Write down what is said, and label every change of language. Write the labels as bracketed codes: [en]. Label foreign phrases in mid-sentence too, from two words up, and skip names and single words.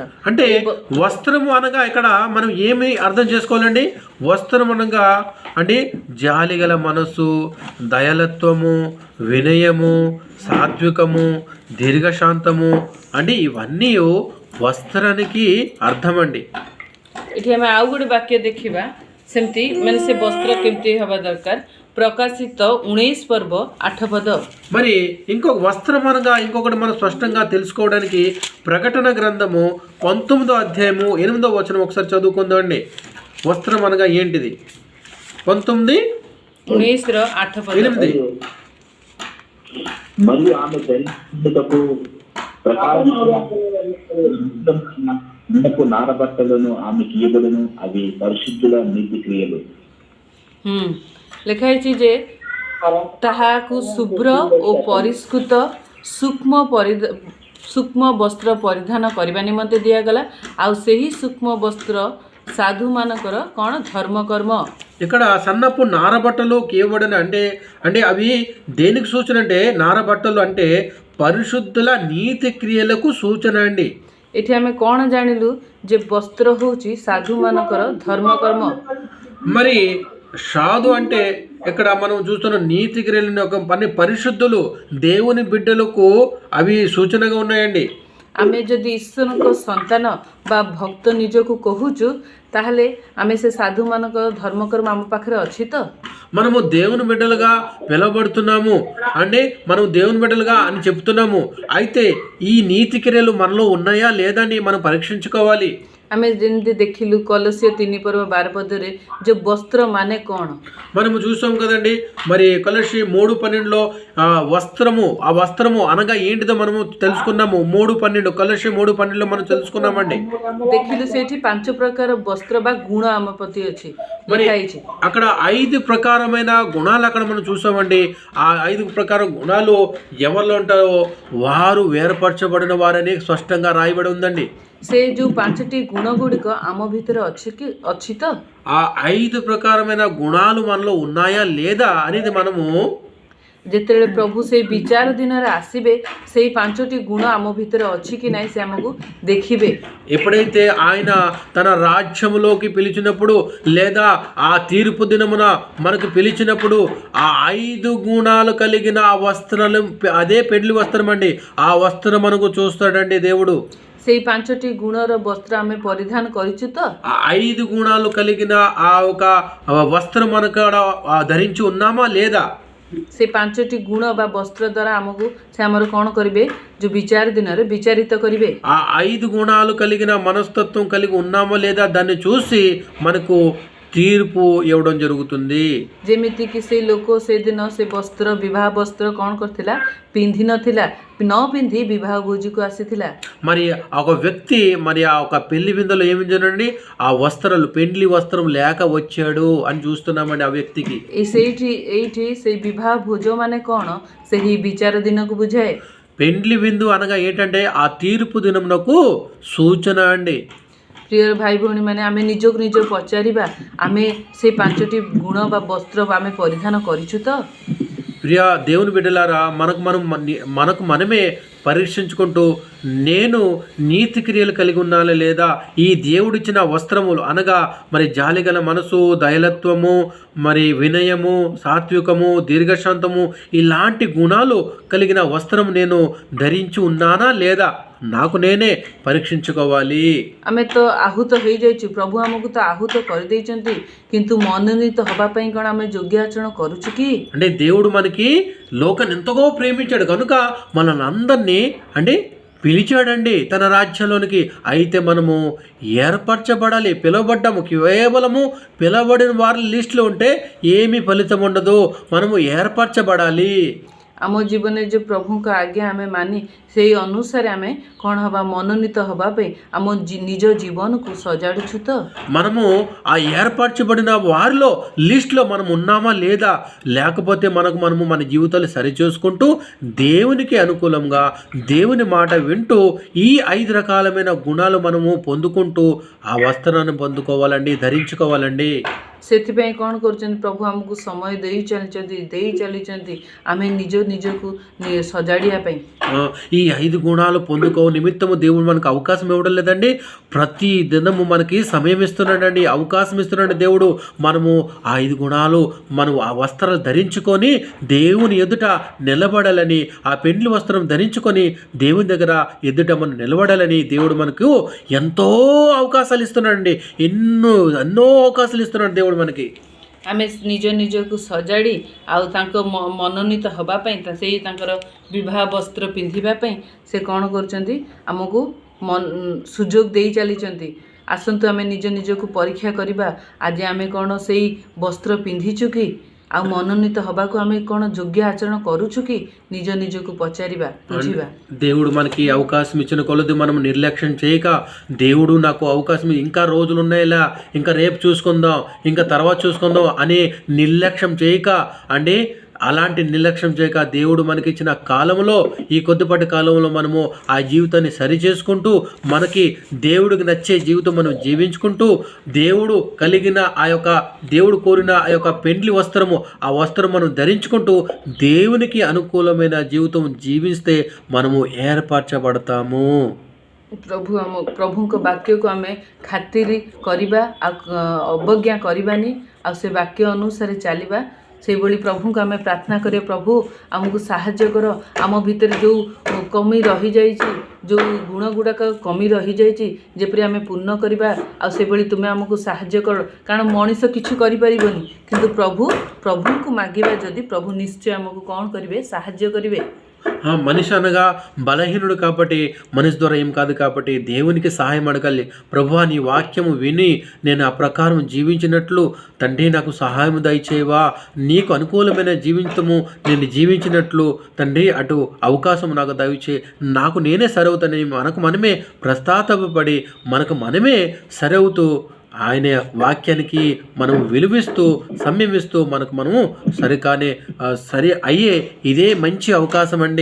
[te] అంటే వస్త్రము అనగా ఇక్కడ మనం ఏమి అర్థం చేసుకోవాలండి? వస్త్రం అనగా అంటే జాలిగల మనస్సు, దయాలత్వము, వినయము, సాత్వికము, దీర్ఘశాంతము అంటే ఇవన్నీ వస్త్రానికి అర్థం అండి। [or] ଏଠି ଆମେ ଆଉ ଗୋଟେ ବାକ୍ୟ ଦେଖିବା ସେମିତି ମାନେ ସେ ବସ୍ତ୍ର କେମିତି ହେବା ଦରକାର। ପ୍ରକାଶିତ 19 ପର୍ବ 8 ପଦ। [te] మరి ఇంకొక వస్త్రం అనగా ఇంకొకటి మనం స్పష్టంగా తెలుసుకోవడానికి ప్రకటన గ్రంథము 19వ అధ్యాయము 8వ వచనం ఒకసారి చదువుకుందామండి। వస్త్రం అనగా ఏంటిది? 19:8 మరియు ఆమె ధరించుటకు ప్రకాశించు నారబట్టలను ఆమెకి ఇవ్వబడును, అవి పరిశుద్ధుల నీతి క్రియలు। [or] ଲେଖା ହେଇଛି ଯେ ତାହାକୁ ଶୁଭ୍ର ଓ ପରିଷ୍କୃତ ସୂକ୍ଷ୍ମ ବସ୍ତ୍ର ପରିଧାନ କରିବା ନିମନ୍ତେ ଦିଆଗଲା। ଆଉ ସେହି ସୂକ୍ଷ୍ମ ବସ୍ତ୍ର సాధుମାନଙ୍କର କ'ଣ ଧର୍ମକର୍ମ। [te] ఇక్కడ సన్నపు నారబట్టలు కేవడని అంటే అవి దేనికి సూచన అంటే నారబట్టలు అంటే పరిశుద్ధుల నీతి క్రియలకు సూచన అండి। [or] ଏଠି ଆମେ କ'ଣ ଜାଣିଲୁ ଯେ ବସ୍ତ୍ର ହେଉଛି ସାଧୁମାନଙ୍କର ଧର୍ମକର୍ମ। [te] మరి సాధు అంటే ఇక్కడ మనం చూస్తున్న నీతి క్రియలను ఒక పని పరిశుద్ధులు దేవుని బిడ్డలకు అవి సూచనగా ఉన్నాయండి। [or] ଆମେ ଯଦି ଈଶ୍ୱରଙ୍କ ସନ୍ତାନ ବା ଭକ୍ତ ନିଜକୁ କହୁଛୁ ତାହେଲେ ଆମେ ସେ ସାଧୁମାନଙ୍କ ଧର୍ମକର୍ମ ଆମ ପାଖରେ ଅଛି ତ? [te] మనము దేవుని బిడ్డలుగా పిలవబడుతున్నాము అంటే మనం దేవుని బిడ్డలుగా అని చెప్తున్నాము, అయితే ఈ నీతి క్రియలు మనలో ఉన్నాయా లేదా అని మనం పరీక్షించుకోవాలి। [or] ଆମେ ଯେମିତି ଦେଖିଲୁ କଲସ୍ୟ 3 ପର୍ବ 12 ପଦରେ ଯେ ବସ୍ତ୍ର ମାନେ କ'ଣ [te] మనము చూసాం కదండి। మరి కొలస్సీ 3:12లో ఆ వస్త్రము అనగా ఏంటిదో మనము తెలుసుకున్నాము। 3:12 కొలస్సీ 3:12లో మనం తెలుసుకున్నామండి। [or] ଦେଖିଲୁ ସେଇଠି 5 ପ୍ରକାର ବସ୍ତ୍ର ବା ଗୁଣ ଆମ ପ୍ରତି ଅଛି [te] మరి [or] ଲେଖାହେଇଛି। [te] అక్కడ 5 ప్రకారమైన గుణాలు అక్కడ మనం చూసామండి। ఆ 5 ప్రకార గుణాలు ఎవరిలో ఉంటారో వారు వేరుపరచబడిన వారని స్పష్టంగా రాయబడి ఉందండి। [or] ସେ ଯୋଉ 5ଟି ଗୁଣ ଗୁଡ଼ିକ ଆମ ଭିତରେ ଅଛି ତ? [te] ఆ 5 ప్రకారమైన గుణాలు మనలో ఉన్నాయా లేదా అనేది మనము [or] ଯେତେବେଳେ ପ୍ରଭୁ ସେଇ ବିଚାର ଦିନରେ ଆସିବେ ସେଇ 5ଟି ଗୁଣ ଆମ ଭିତରେ ଅଛି କି ନାହିଁ ସେ ଆମକୁ ଦେଖିବେ। [te] ఎప్పుడైతే ఆయన తన రాజ్యములోకి పిలిచినప్పుడు లేదా ఆ తీర్పు దినమున మనకు పిలిచినప్పుడు ఆ 5 గుణాలు కలిగిన ఆ వస్త్రాలు అదే పెండ్లి వస్త్రం అండి, ఆ వస్త్రం మనకు చూస్తాడండి దేవుడు। [or] ସେଇ 5ଟି ଗୁଣର ବସ୍ତ୍ର ଆମେ ପରିଧାନ କରିଛୁ ତ? [te] ఆ 5 గుణాలు కలిగిన ఆ ఒక వస్త్రం మనకు ధరించి ఉన్నామా లేదా? [or] ସେ 5ଟି ଗୁଣ ବା ବସ୍ତ୍ର ଦ୍ୱାରା ଆମକୁ ସେ ଆମର କ'ଣ କରିବେ? ଯୋଉ ବିଚାର ଦିନରେ ବିଚାରିତ କରିବେ। [te] ఆ 5 గుణాలు కలిగిన మనస్తత్వం కలిగి ఉన్నామా లేదా దాన్ని చూసి మనకు తీర్పు ఇవ్వడం జరుగుతుంది। [or] ଯେମିତିକି ସେଇ ଲୋକ ସେଦିନ ସେ ବସ୍ତ୍ର ବିବାହ ବସ୍ତ୍ର କ'ଣ କରିଥିଲା? ପିନ୍ଧି ନଥିଲା, ନ ପିନ୍ଧି ବିବାହ ଭୋଜିକୁ ଆସିଥିଲା। [te] మరి ఒక వ్యక్తి మరి ఆ ఒక పెళ్లి విందులో ఏమి జరిగిందండి? ఆ వస్త్రాలు పెండ్లి వస్త్రం లేక వచ్చాడు అని చూస్తున్నామండి ఆ వ్యక్తికి। [or] ଏଇଠି ସେଇ ବିବାହ ଭୋଜ ମାନେ କ'ଣ? ସେହି ବିଚାର ଦିନକୁ ବୁଝାଏ। [te] పెండ్లి విందు అనగా ఏంటంటే ఆ తీర్పు దినమునకు సూచన అండి। [or] ପ୍ରିୟ ଭାଇ ଭଉଣୀମାନେ ଆମେ ନିଜକୁ ନିଜ ପଚାରିବା ଆମେ ସେଇ 5ଟି ଗୁଣ ବା ବସ୍ତ୍ର ଆମେ ପରିଧାନ କରିଛୁ ତ? [te] ప్రియ దేవుని బిడ్డలారా మనకు మనమే పరీక్షించుకుంటూ నేను నీతి క్రియలు కలిగి ఉన్నానా లేదా, ఈ దేవుడిచ్చిన వస్త్రములు అనగా మరి జాలిగల మనసు, దయలత్వము, మరి వినయము, సాత్వికము, దీర్ఘశాంతము ఇలాంటి గుణాలు కలిగిన వస్త్రం నేను ధరించి ఉన్నానా లేదా నాకు నేనే పరీక్షించుకోవాలి। [or] ଆମେ ତ ଆହୁତ ହେଇଯାଇଛୁ, ପ୍ରଭୁ ଆମକୁ ତ ଆହୁତ କରିଦେଇଛନ୍ତି, କିନ୍ତୁ ମନୋନୀତ ହେବା ପାଇଁ କ'ଣ ଆମେ ଯୋଗ୍ୟ ଆଚରଣ କରୁଛୁ କି? [te] అంటే దేవుడు మనకి లోకాన్ని ఎంతగా ప్రేమించాడు కనుక మనల్ని అందరినీ అంటే పిలిచాడండి తన రాజ్యంలోనికి। అయితే మనము ఏర్పరచబడాలి, పిలువబడ్డాము। కేవలము పిలువబడిన వారి లిస్టులో ఉంటే ఏమీ ఫలితం ఉండదు, మనము ఏర్పరచబడాలి। [or] ଆମ ଜୀବନରେ ଯେଉଁ ପ୍ରଭୁଙ୍କ ଆଜ୍ଞା ଆମେ ମାନି ସେଇ ଅନୁସାରେ ଆମେ କ'ଣ ହେବା? ମନୋନୀତ ହେବା ପାଇଁ ଆମ ନିଜ ଜୀବନକୁ ସଜାଡ଼ୁଛୁ ତ? [te] మనము ఆ ఏర్పరచబడిన వారిలో లిస్టులో మనం ఉన్నామా లేదా, లేకపోతే మనము మన జీవితాలు సరిచేసుకుంటూ దేవునికి అనుకూలంగా దేవుని మాట వింటూ ఈ 5 రకాలమైన గుణాలు మనము పొందుకుంటూ ఆ వస్త్రాన్ని పొందుకోవాలండి, ధరించుకోవాలండి। [or] ସେଥିପାଇଁ କ'ଣ କରୁଛନ୍ତି ପ୍ରଭୁ ଆମକୁ ସମୟ ଦେଇ ଚାଲିଛନ୍ତି ଆମେ ନିଜକୁ ସଜାଡ଼ିବା ପାଇଁ। [te] ఈ 5 గుణాలు పొందుకో నిమిత్తము దేవుడు మనకు అవకాశం ఇవ్వడం లేదండి. ప్రతి దినము మనకి సమయం ఇస్తున్నాడండి, అవకాశం ఇస్తున్నాడు దేవుడు. మనము ఆ 5 గుణాలు మనం ఆ వస్త్రాలు ధరించుకొని దేవుని ఎదుట నిలబడాలని, ఆ పెండ్లి వస్త్రం ధరించుకొని దేవుని దగ్గర ఎదుట మనం నిలబడాలని దేవుడు మనకు ఎంతో అవకాశాలు ఇస్తున్నాడండి. ఎన్నో అవకాశాలు ఇస్తున్నాడు దేవుడు మనకి. [or] ଆମେ ନିଜକୁ ସଜାଡ଼ି ଆଉ ତାଙ୍କ ମନୋନୀତ ହେବା ପାଇଁ ସେଇ ତାଙ୍କର ବିବାହ ବସ୍ତ୍ର ପିନ୍ଧିବା ପାଇଁ ସେ କ'ଣ କରୁଛନ୍ତି ଆମକୁ ସୁଯୋଗ ଦେଇ ଚାଲିଛନ୍ତି। ଆସନ୍ତୁ ଆମେ ନିଜକୁ ପରୀକ୍ଷା କରିବା, ଆଜି ଆମେ କ'ଣ ସେଇ ବସ୍ତ୍ର ପିନ୍ଧିଛୁ କି, ଆଉ ମନୋନୀତ ହେବାକୁ ଆମେ କ'ଣ ଯୋଗ୍ୟ ଆଚରଣ କରୁଛୁ କି, ନିଜକୁ పచారిବା ବୁଝିବା। [te] దేవుడు మనకి అవకాశం ఇచ్చిన కొలది మనం నిర్లక్ష్యం చేయక, దేవుడు నాకు అవకాశం ఇంకా రోజులు ఉన్నాయిలా, ఇంకా రేపు చూసుకుందాం, ఇంకా తర్వాత చూసుకుందాం అనే నిర్లక్ష్యం చేయక అంటే అలాంటి నిర్లక్ష్యం చేయక దేవుడు మనకిచ్చిన కాలంలో, ఈ కొద్దిపాటి కాలంలో మనము ఆ జీవితాన్ని సరి చేసుకుంటూ మనకి దేవుడికి నచ్చే జీవితం మనం జీవించుకుంటూ దేవుడు కలిగిన ఆ యొక్క దేవుడు కోరిన ఆ యొక్క పెండ్లి వస్త్రము, ఆ వస్త్రం మనం ధరించుకుంటూ దేవునికి అనుకూలమైన జీవితం జీవిస్తే మనము ఏర్పరచబడతాము। [or] ପ୍ରଭୁଙ୍କ ବାକ୍ୟକୁ ଆମେ ଖାତିର କରିବା, ଅବଜ୍ଞା କରିବାନି, ଆଉ ସେ ବାକ୍ୟ ଅନୁସାରେ ଚାଲିବା। ସେଇଭଳି ପ୍ରଭୁଙ୍କୁ ଆମେ ପ୍ରାର୍ଥନା କରିବା, ପ୍ରଭୁ ଆମକୁ ସାହାଯ୍ୟ କର, ଆମ ଭିତରେ ଯେଉଁ କମି ରହିଯାଇଛି, ଯେଉଁ ଗୁଣ ଗୁଡ଼ାକ କମି ରହିଯାଇଛି ଯେପରି ଆମେ ପୂର୍ଣ୍ଣ କରିବା, ଆଉ ସେଭଳି ତୁମେ ଆମକୁ ସାହାଯ୍ୟ କର। କାରଣ ମଣିଷ କିଛି କରିପାରିବନି, କିନ୍ତୁ ପ୍ରଭୁଙ୍କୁ ମାଗିବା ଯଦି ପ୍ରଭୁ ନିଶ୍ଚୟ ଆମକୁ କ'ଣ କରିବେ, ସାହାଯ୍ୟ କରିବେ। [te] మనిషి అనగా బలహీనుడు కాబట్టి, మనిషి ద్వారా ఏం కాదు కాబట్టి దేవునికి సహాయం అడగాలి। ప్రభువా నీ వాక్యము విని నేను ఆ ప్రకారం జీవించినట్లు తండ్రి నాకు సహాయం దయచేయవా, నీకు అనుకూలమైన జీవితము నేను జీవించినట్లు తండ్రి అటు అవకాశం నాకు దయచే, నాకు నేనే సరవుతానని మనకు మనమే ప్రస్తాపపడి మనకు మనమే సరవుతూ ఆయన వాక్యానికి మనం విలువిస్తూ సంయమిస్తూ మనకు మనము సరి అయ్యే ఇదే మంచి అవకాశం అండి।